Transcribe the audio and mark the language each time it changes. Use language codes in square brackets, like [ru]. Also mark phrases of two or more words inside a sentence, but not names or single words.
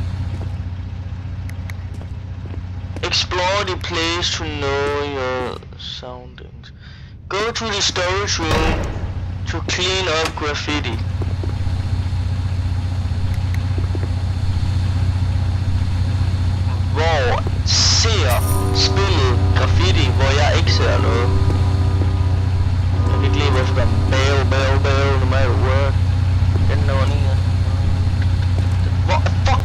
[en] Explore the place to know your surroundings. Go to the storage room to clean up graffiti. [da] Hvor ser spillet graffiti, hvor jeg ikke ser noget? Jeg kan ikke lide, hvorfor der er bæv, [en] no matter what. [da] Den der var lige. Hvor fuck?